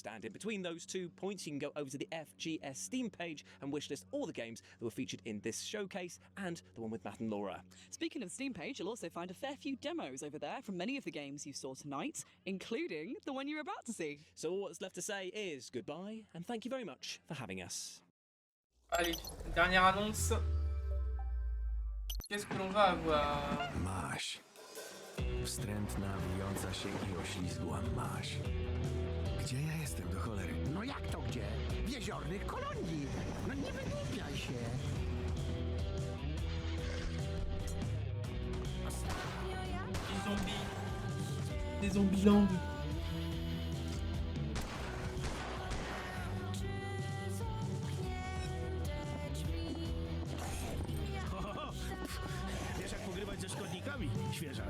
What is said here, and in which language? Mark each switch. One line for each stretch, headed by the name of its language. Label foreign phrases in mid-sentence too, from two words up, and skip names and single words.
English: And in between those 2 points, you can go over to the FGS Steam page and wishlist all the games that were featured in this showcase and the one with Matt and Laura. Speaking of the Steam page, you'll also find a fair few demos over there from many of the games you saw tonight, including the one you're about to see. So all that's left to say is goodbye, and thank you very much for having us.
French: Allez, dernière annonce. Qu'est-ce que l'on va avoir?
Polish: Masz. Wstrętna, wijąca się i oślizgła masz. Gdzie ja jestem do cholery? No jak to gdzie? W jeziornych kolonii. No nie wygłupiaj się.
French: Des zombies langues.
Polish: Wiesz jak pogrywać ze szkodnikami, świeżak?